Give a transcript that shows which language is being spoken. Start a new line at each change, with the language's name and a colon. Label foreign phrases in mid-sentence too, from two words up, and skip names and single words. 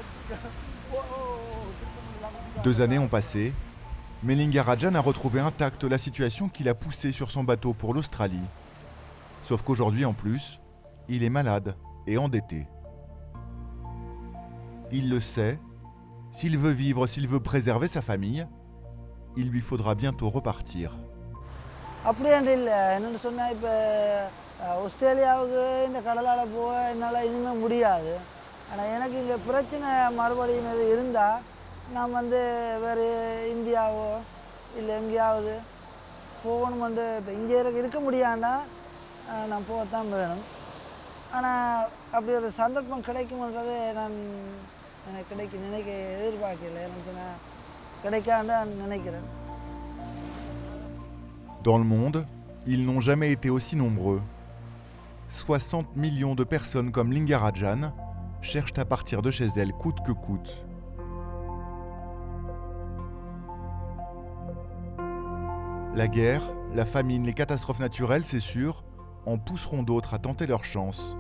French: 2 années ont passé, mais Lingarajan a retrouvé intacte la situation qui l'a poussé sur son bateau pour l'Australie. Sauf qu'aujourd'hui en plus, il est malade et endetté. Il le sait, s'il veut vivre, s'il veut préserver sa famille, il lui faudra bientôt repartir.
Tamil: ஆஸ்திரேலியாவுக்கு இந்த கடலால் போக என்னால் இனிமேல் முடியாது. ஆனால் எனக்கு இங்கே பிரச்சனை மறுபடியும் இது இருந்தால் நான் வேறு இந்தியாவோ இல்லை எங்கேயாவது போகணுமென்று இப்போ இங்கே இருக்க முடியாண்டா நான் போகத்தான் வேணும். ஆனால் அப்படி ஒரு சந்தர்ப்பம் கிடைக்கும்ன்றது நான் எனக்கு எதிர்பார்க்கல. எனக்கு சொன்னால் கிடைக்காண்டா நினைக்கிறேன்.
French: Dans le monde, ils n'ont jamais été aussi nombreux. 60 millions de personnes comme Lingarajan cherchent à partir de chez elles coûte que coûte. La guerre, la famine, les catastrophes naturelles, c'est sûr, en pousseront d'autres à tenter leur chance.